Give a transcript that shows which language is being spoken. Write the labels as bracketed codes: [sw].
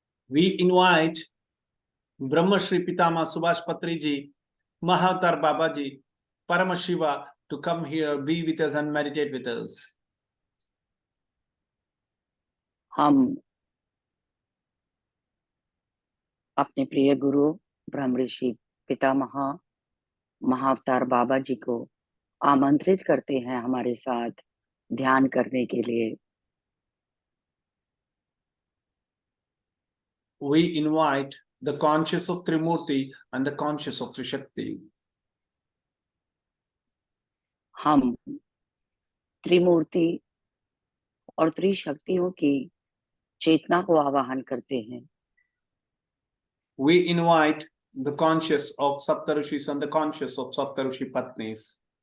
[en] We invite Brahma Shri Pitama Subhash Patri ji, Mahatar Baba ji, Parama Shiva to come here, be with us and meditate with us. [hi] हम अपने प्रिय गुरु ब्रह्म ऋषि पितामह महाअवतार बाबा जी को आमंत्रित करते हैं हमारे साथ ध्यान करने के लिए। [en] We invite the conscious of Trimurti and the conscious of Trishakti. [hi] हम त्रिमूर्ति और त्रिशक्तियों की चेतना को आवाहन करते हैं। [en] We invite the conscious of Saptarishis and the conscious of Saptarishi Patnis.